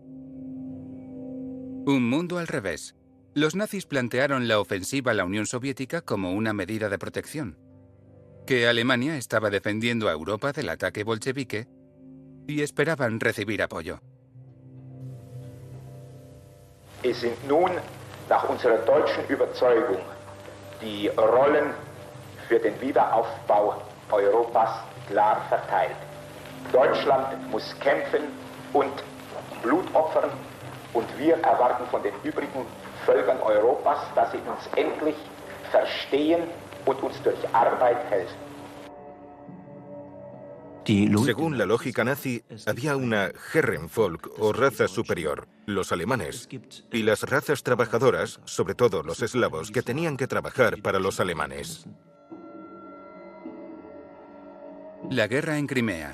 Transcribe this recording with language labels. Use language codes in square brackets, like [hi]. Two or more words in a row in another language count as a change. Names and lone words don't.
[es] Un mundo al revés. Los nazis plantearon la ofensiva a la Unión Soviética como una medida de protección. Que Alemania estaba defendiendo a Europa del ataque bolchevique y esperaban recibir apoyo. [de] Es sind nun, nach unserer deutschen Überzeugung, die Rollen für den Wiederaufbau Europas klar verteilt. Deutschland muss kämpfen und Blut opfern und wir erwarten von den übrigen Völkern Europas, dass sie uns endlich verstehen und uns durch Arbeit helfen. [es] Según la lógica nazi, había una Herrenvolk o raza superior, los alemanes, y las razas trabajadoras, sobre todo los eslavos, que tenían que trabajar para los alemanes. La guerra en Crimea.